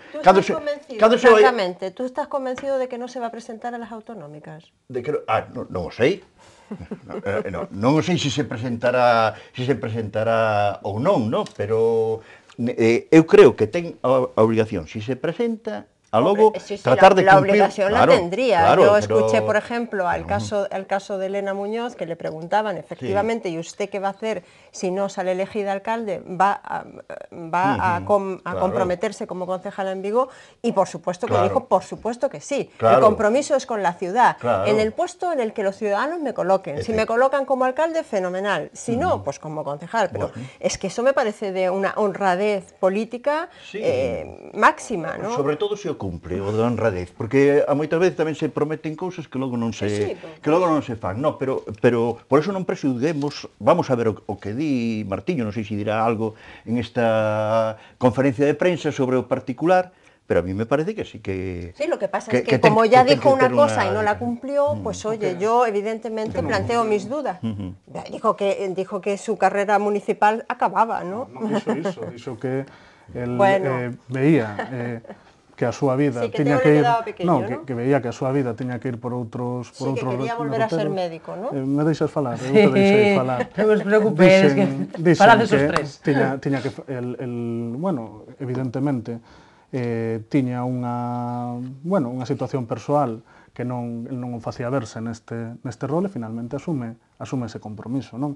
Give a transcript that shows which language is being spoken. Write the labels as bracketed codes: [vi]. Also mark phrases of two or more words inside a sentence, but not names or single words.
[es] Tú estás convencido, francamente, tú estás convencido de que non se va a presentar a las autonómicas? [gl] Non o sei. Non o sei se se presentará ou non, pero eu creo que ten a obrigación, se se presenta, a logo tratar de cumplir. [es] La obligación la tendría. Claro, yo escuché, por ejemplo, al caso de Elena Muñoz, que le preguntaban, efectivamente, ¿y usted qué va a hacer si no sale elegida alcalde? Va a comprometerse como concejala en Vigo, y por supuesto que dijo, por supuesto que sí. El compromiso es con la ciudad, en el puesto en el que los ciudadanos me coloquen. Si me colocan como alcalde, fenomenal. Si no, pues como concejal. Pero es que eso me parece de una honradez política máxima, ¿no? [gl] Sobre todo se cumpre o da honradez, porque a moitas veces tamén se prometen cousas que logo non se fan, no, pero por eso non presudguemos. Vamos a ver o que di Martiño, non sei se dirá algo en esta conferencia de prensa sobre o particular, pero [es] a mí me parece que sí que... Sí, lo que pasa es que como ya dijo una cosa y no la cumplió, pues oye, yo evidentemente planteo mis dudas. Dijo que su carrera municipal acababa, ¿no? [gl] No dixo que él veía que a súa vida tiña que ir, que veía que a súa vida tiña que ir por outros [es] que quería volver a ser médico, ¿no? [gl] Me deixas falar, eu te deixei falar. Non vos preocupes, que falades os tres. Tiña que bueno, evidentemente tiña unha situación persoal que non o facía verse neste rol, e finalmente asume ese compromiso, non?